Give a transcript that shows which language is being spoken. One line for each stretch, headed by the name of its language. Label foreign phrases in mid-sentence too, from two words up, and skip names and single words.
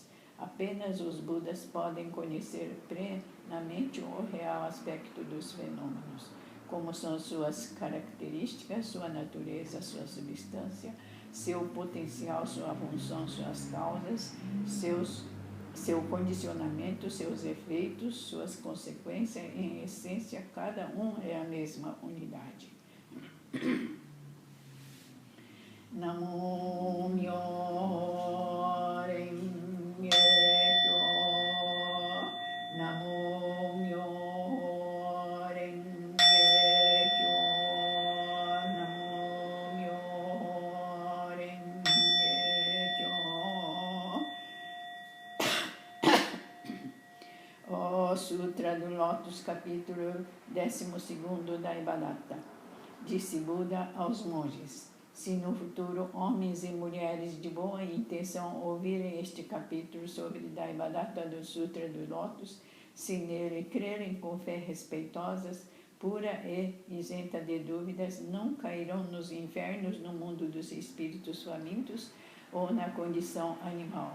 Portuguese: Apenas os Budas podem conhecer plenamente o real aspecto dos fenômenos, como são suas características, sua natureza, sua substância, seu potencial, sua função, suas causas, seu condicionamento, seus efeitos, suas consequências. Em essência, cada um é a mesma unidade.
Japanese: 南無妙法蓮華経. 南無妙法蓮華経. 南無妙法蓮華経.
Portuguese: O Sutra do Lótus, capítulo 12º da Devadatta. Disse Buda aos monges: se no futuro homens e mulheres de boa intenção ouvirem este capítulo sobre Devadatta do Sutra do Lótus, se nele crerem com fé respeitosas, pura e isenta de dúvidas, não cairão nos infernos no mundo dos espíritos famintos ou na condição animal.